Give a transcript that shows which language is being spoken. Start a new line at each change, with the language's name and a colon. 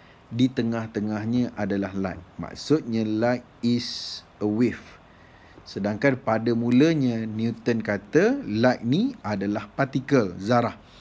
Malay: Di tengah-tengahnya adalah light. Maksudnya
English: light is a wave.
Malay: Sedangkan pada mulanya Newton kata light ni adalah particle, zarah.